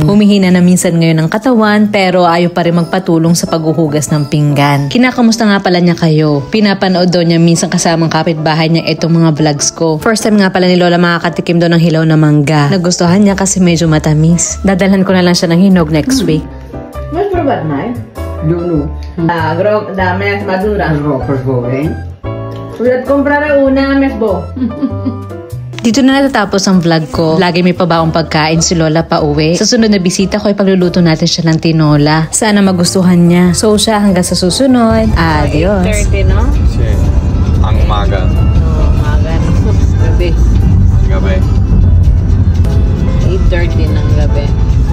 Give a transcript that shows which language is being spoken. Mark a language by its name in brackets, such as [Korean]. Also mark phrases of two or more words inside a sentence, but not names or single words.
[Filipino] Humihina na minsan ngayon ng katawan pero ayaw pa rin magpatulong sa paghuhugas ng pinggan. Kinakamusta nga pala niya kayo. Pinapanood daw niya minsan kasamang kapitbahay niya itong mga vlogs ko. [English] First time [Filipino] nga pala ni Lola makakatikim daw ng hilaw na mangga. Nagustuhan niya kasi medyo matamis. Dadalhan ko na lang siya ng hinog [English] next week. [Spanish] ¿No has probado nada? No. Dame madura. Pues joven. Voy a comprar una mesbo. [Filipino] Dito na natatapos ang vlog ko. Lagi may pabaong pagkain si Lola pa uwi. Sa sunod na bisita ko ay pagluluto natin siya ng tinola. Sana magustuhan niya. So siya hanggang sa susunod. Adios. [Spanish] 8:30, no? Sí. [Filipino] Ang umaga. No, umaga, no. Gabi. Gabi. 8:30 ng gabi.